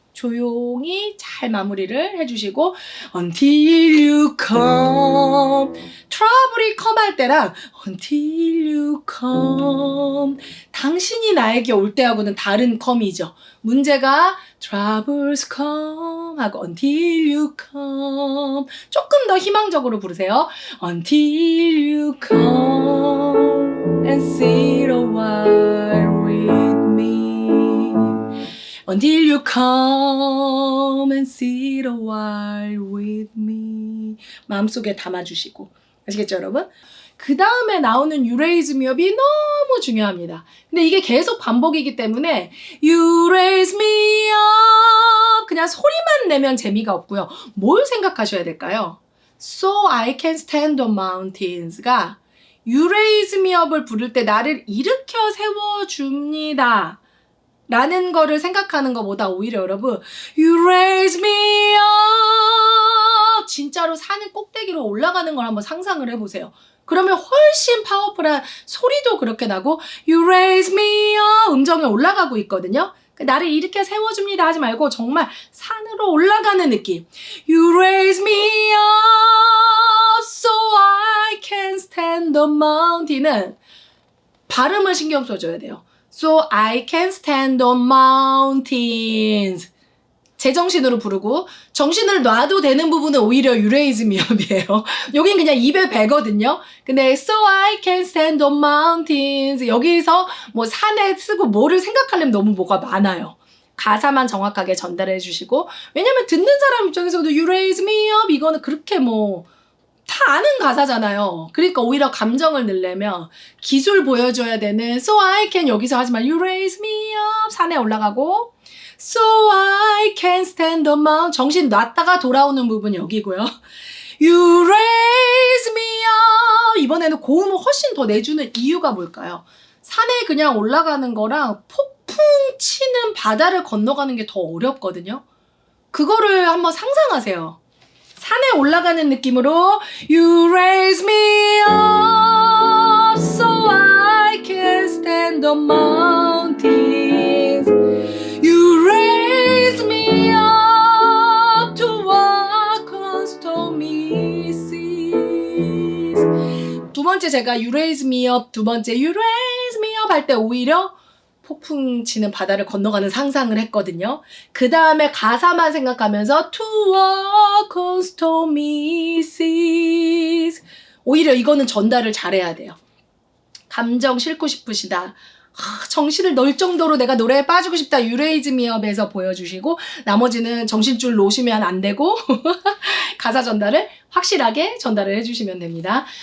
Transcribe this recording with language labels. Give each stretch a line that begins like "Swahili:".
Korean: 조용히 잘 마무리를 해주시고
English: Until you come
Korean: 트러블이 come 할 때랑
English: Until you come
Korean: 당신이 나에게 올 때하고는 다른 come이죠. 문제가
English: Troubles come
Korean: 하고
English: Until you come
Korean: 조금 더 희망적으로 부르세요.
English: Until you come and sit a while with me Until you come and sit a while with me
Korean: 마음속에 담아주시고 아시겠죠 여러분? 그 다음에 나오는 You raise me up이 너무 중요합니다. 근데 이게 계속 반복이기 때문에
English: You raise me up
Korean: 그냥 소리만 내면 재미가 없고요. 뭘 생각하셔야 될까요?
English: So I can stand on mountains가 You raise me up을 부를 때
Korean: 나를 일으켜 세워줍니다. 라는 거를 생각하는 것보다 오히려 여러분
English: You raise me up
Korean: 진짜로 산의 꼭대기로 올라가는 걸 한번 상상을 해보세요. 그러면 훨씬 파워풀한 소리도 그렇게 나고
English: You raise me up
Korean: 음정에 올라가고 있거든요. 나를 일으켜 세워줍니다 하지 말고 정말 산으로 올라가는 느낌
English: You raise me up so I can stand the mountain
Korean: 은 발음을 신경 써줘야 돼요.
English: So I can stand on mountains.
Korean: 제정신으로 부르고 정신을 놔도 되는 부분은 오히려
English: You raise me up
Korean: 이에요. 여긴 그냥 입에 배거든요.
English: 근데 So I can stand on mountains.
Korean: 여기서 뭐 산에 쓰고 뭐를 생각하려면 너무 뭐가 많아요. 가사만 정확하게 전달해 주시고 왜냐면 듣는 사람 입장에서도
English: You raise me up
Korean: 이거는 그렇게 뭐 다 아는 가사잖아요. 그러니까 오히려 감정을 넣으려면 기술 보여줘야 되는
English: So I can
Korean: 여기서 하지만
English: You raise me up
Korean: 산에 올라가고
English: So I can stand on mount
Korean: 정신 놨다가 돌아오는 부분이 여기고요.
English: You raise me up
Korean: 이번에는 고음을 훨씬 더 내주는 이유가 뭘까요? 산에 그냥 올라가는 거랑 폭풍 치는 바다를 건너가는 게 더 어렵거든요. 그거를 한번 상상하세요. 산에 올라가는 느낌으로
English: You raise me up so I can stand on mountains You raise me up to walk on stormy seas
Korean: 두 번째 제가
English: You raise me up 두 번째 You raise me up
Korean: 할 때 오히려 폭풍 치는 바다를 건너가는 상상을 했거든요. 그 다음에 가사만 생각하면서
English: To walk on stormy seas
Korean: 오히려 이거는 전달을 잘해야 돼요. 감정 싣고 싶으시다. 정신을 넣을 정도로 내가 노래에 빠지고 싶다.
English: You raise me up
Korean: 에서 보여주시고 나머지는 정신줄 놓으시면 안 되고 가사 전달을 확실하게 전달을 해주시면 됩니다.